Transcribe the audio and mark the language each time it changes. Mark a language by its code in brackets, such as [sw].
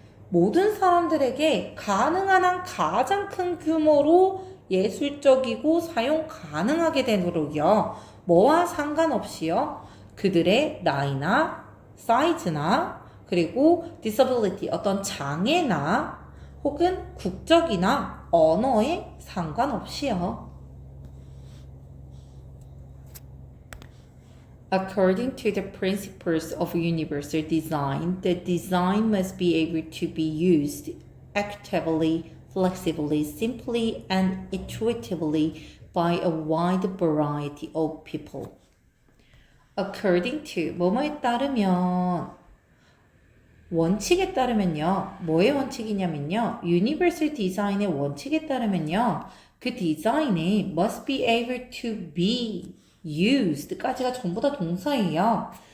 [ko] 모든 사람들에게 가능한 한 가장 큰 규모로 예술적이고 사용 가능하게 되도록요. 뭐와 상관없이요. 그들의 나이나 사이즈나 그리고 disability 어떤 장애나 혹은 국적이나 언어에 상관없이요. [en] According to the principles of universal design, the design must be able to be used actively, flexibly, simply, and intuitively by a wide variety of people. According to, [ko] 뭐뭐에 따르면 원칙에 따르면요. 뭐의 원칙이냐면요. 유니버설 디자인의 원칙에 따르면요. 그 디자인이 [en] must be able to be used [ko] 까지가 전부 다 동사예요.